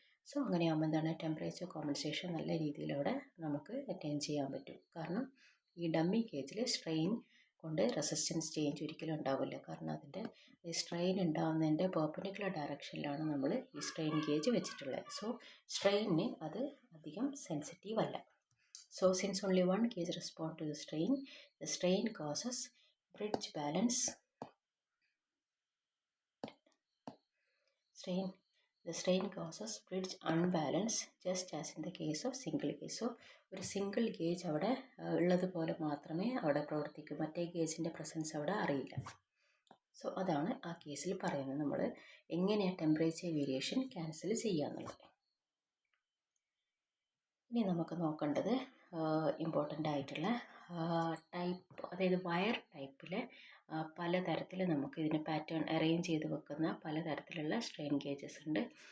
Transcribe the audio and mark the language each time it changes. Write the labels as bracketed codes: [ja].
[ml] So അങ്ങനെയാകുമ്പോൾ എന്താണ് temperature compensation നല്ല രീതിയിൽ അവിടെ നമുക്ക് അറ്റൈൻ ചെയ്യാൻ പറ്റും. കാരണം ഈ ഡമ്മി ഗേജിൽ സ്ട്രെയിൻ കൊണ്ട് റെസിസ്റ്റൻസ് ചേഞ്ച് ഒരിക്കലും ഉണ്ടാവില്ല. കാരണം അതിൻ്റെ സ്ട്രെയിൻ ഉണ്ടാകുന്നതിൻ്റെ പെർപെൻഡിക്കുലർ ഡയറക്ഷനിലാണ് നമ്മൾ ഈ സ്ട്രെയിൻ ഗേജ് വെച്ചിട്ടുള്ളത്. സോ സ്ട്രെയിനിന് അത് അധികം സെൻസിറ്റീവ് അല്ല. [en] So since only one gauge responds to the strain causes bridge balance. The strain causes bridge unbalance just as in the case of single gauge. [ml] So ഒരു single gauge അവിടെ ഉള്ളതുപോലെ മാത്രമേ അവിടെ പ്രവർത്തിക്കൂ, മറ്റേ ഗേജിൻ്റെ പ്രസൻസ് അവിടെ അറിയില്ല. സോ അതാണ് ആ കേസിൽ പറയുന്നത്, നമ്മൾ എങ്ങനെയാണ് ടെമ്പറേച്ചർ വേരിയേഷൻ ക്യാൻസൽ ചെയ്യാന്നുള്ളത്. ഇനി നമുക്ക് നോക്കേണ്ടത് ഇമ്പോർട്ടൻ്റ് ആയിട്ടുള്ള ടൈപ്പ്, അതായത് വയർ ടൈപ്പിൽ പലതരത്തിൽ നമുക്ക് ഇതിന് പാറ്റേൺ അറേഞ്ച് ചെയ്ത് വെക്കുന്ന പലതരത്തിലുള്ള സ്ട്രെയിൻ ഗേജസ് ഉണ്ട്.